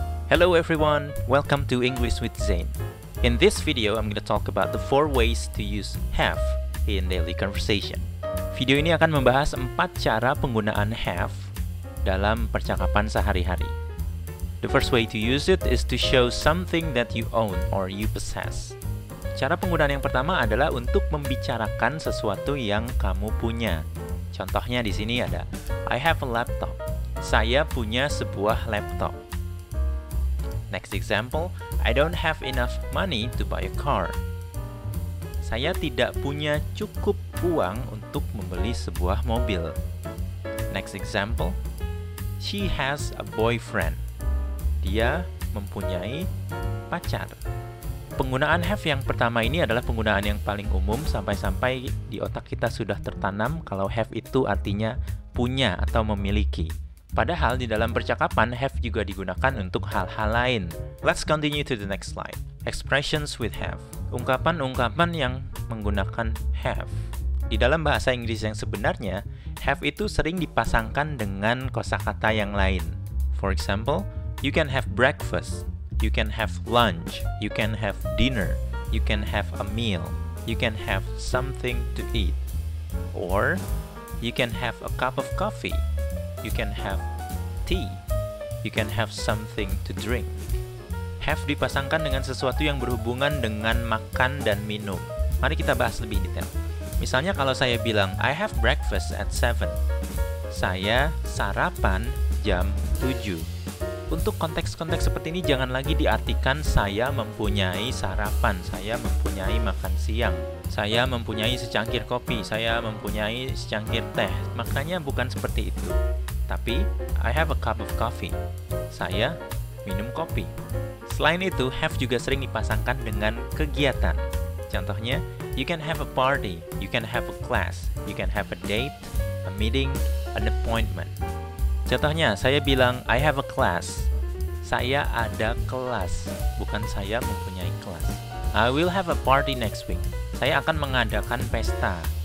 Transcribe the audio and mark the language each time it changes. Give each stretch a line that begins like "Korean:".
English: Hello everyone, welcome to English with Zain. In this video, I'm going to talk about the 4 ways to use have in daily conversation.
Indonesian: Video ini akan membahas 4 cara penggunaan have dalam percakapan sehari-hari.
English: The first way to use it is to show something that you own or you possess.
Indonesian: Cara penggunaan yang pertama adalah untuk membicarakan sesuatu yang kamu punya. Contohnya di sini ada
English: I have a laptop.
Indonesian: Saya punya sebuah laptop.
English: Next example, I don't have enough money to buy a car.
Indonesian: Saya tidak punya cukup uang untuk membeli sebuah mobil.
English: Next example, she has a boyfriend.
Indonesian: Dia mempunyai pacar. Penggunaan have yang pertama ini adalah penggunaan yang paling umum sampai-sampai di otak kita sudah tertanam kalau have itu artinya punya atau memiliki. Padahal di dalam percakapan, have juga digunakan untuk hal-hal lain.
English: Let's continue to the next slide. Expressions with have.
Indonesian: Ungkapan-ungkapan yang menggunakan have. Di dalam bahasa Inggris yang sebenarnya, have itu sering dipasangkan dengan kosakata yang lain.
English: For example, you can have breakfast, you can have lunch, you can have dinner, you can have a meal, you can have something to eat. Or, you can have a cup of coffee. You can have tea. You can have something to drink.
Indonesian: Have dipasangkan dengan sesuatu yang berhubungan dengan makan dan minum. Mari kita bahas lebih detail. Misalnya kalau saya bilang,
English: I have breakfast at 7.
Indonesian: Saya sarapan jam 7. Untuk konteks-konteks seperti ini jangan lagi diartikan saya mempunyai sarapan, saya mempunyai makan siang, saya mempunyai secangkir kopi, saya mempunyai secangkir teh. Maknanya bukan seperti itu. Tapi,
English: I have a cup of coffee.
Indonesian: Saya minum kopi. Selain itu, have juga sering dipasangkan dengan kegiatan. Contohnya,
English: you can have a party, you can have a class, you can have a date, a meeting, an appointment.
Indonesian: Contohnya, saya bilang,
English: I have a class.
Indonesian: Saya ada kelas, bukan saya mempunyai kelas.
English: I will have a party next week.
Indonesian: Saya akan mengadakan pesta.